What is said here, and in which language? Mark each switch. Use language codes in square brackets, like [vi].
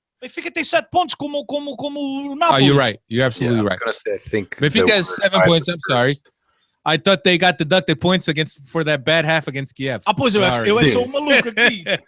[pt] Benfica tem 7 pontos como o Napoli. [en] Oh, you're right. You're absolutely right. I was gonna say, I think Benfica has 7 points. I'm sorry. I thought they got deducted points for that bad half against Kiev. [pt] Ah, pois eu sou um maluco aqui.